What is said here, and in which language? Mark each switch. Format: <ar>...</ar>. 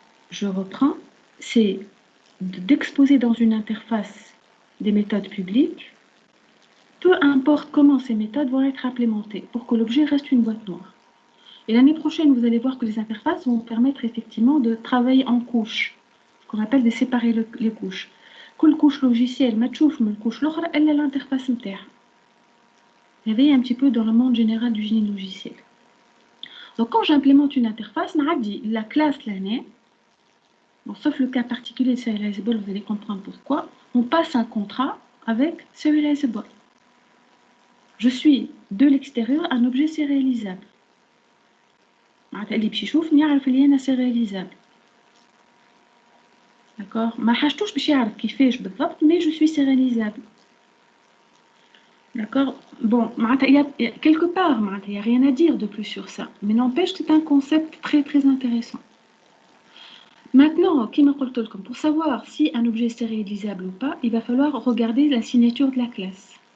<fr>Je reprends, c'est d'exposer dans une interface des méthodes publiques, peu importe comment ces méthodes vont être implémentées pour que l'objet reste une boîte noire. Et l'année prochaine, vous allez voir que les interfaces vont permettre effectivement de travailler en couches, ce qu'on appelle de séparer les couches.</fr> <ar>كل</ar> <fr>couche logicielle</fr> <ar>ما تشوف من الكوش الأخرى إلا l'interface نتاعها. هذه</ar> <fr>un petit peu dans le monde général du génie logiciel. Donc quand j'implémente une interface,</fr> <ar>نعدي</ar> <fr>la classe l'année. Bon, sauf le cas particulier de Serializable, vous allez comprendre pourquoi. On passe un contrat avec Serializable. Je suis de l'extérieur un objet sérialisable.</fr> <ar>اللي باش يشوفني يعرف اللي أنا sérialisable.</ar> <fr>D'accord.</fr> <ar>ما حاجتوش باش يعرف كيفاش بالضبط,</ar> <fr>mais je suis sérialisable. D'accord. Bon, il y a quelque part, il n'y a rien à dire de plus sur ça. Mais n'empêche que c'est un concept très très intéressant. Maintenant, pour savoir si un objet est sérialisable ou pas, il va falloir regarder la signature de la classe.</fr>